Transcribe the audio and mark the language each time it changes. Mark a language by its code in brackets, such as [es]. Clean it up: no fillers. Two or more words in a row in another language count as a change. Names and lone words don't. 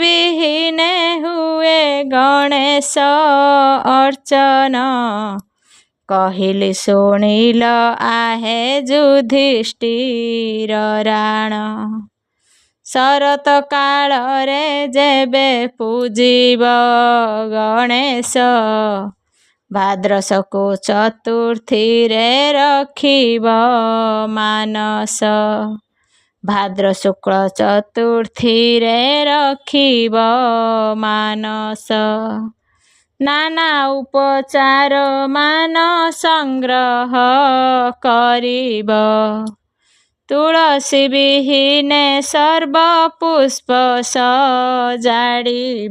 [or] ବିହୀନେ ହୁଏ ଗଣେଶ ଅର୍ଚ୍ଚନ କହିଲି ଶୁଣିଲ ଆହେ ଯୁଧିଷ୍ଠିର ରାଣ ଶରତ କାଳ ରେ ଯେବେ ପୂଜିବ ଗଣେଶ ଭାଦ୍ରସକୋ ଚତୁର୍ଥୀ ରେ ରଖିବ ମାନସ ଭାଦ୍ର ଶୁକ୍ଳ ଚତୁର୍ଥୀ ରେ ରଖିବ ମାନସ ନାନା ଉପଚାର ମାନ ସଂଗ୍ରହ କରିବ। ତୁଳସୀ ବିହୀନେ ସର୍ବ ପୁଷ୍ପ ସଜାଡ଼ିବ।